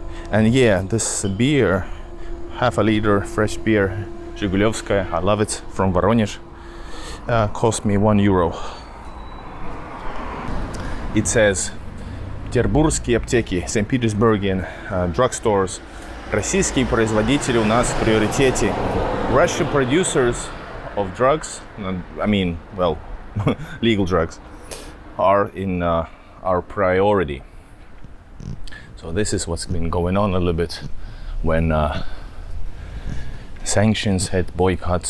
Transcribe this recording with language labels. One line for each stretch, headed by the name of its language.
English: And yeah, this beer, half a liter fresh beer, Zhigulevskaya, I love it, from Voronezh, cost me €1. It says Petersburgские аптеки, St. Petersburgian drugstores,
Russian: Российские производители у нас в приоритете.
English: Russian producers of drugs, I mean, well, legal drugs, are in our priority. So this is what's been going on a little bit when sanctions hit, boycotts.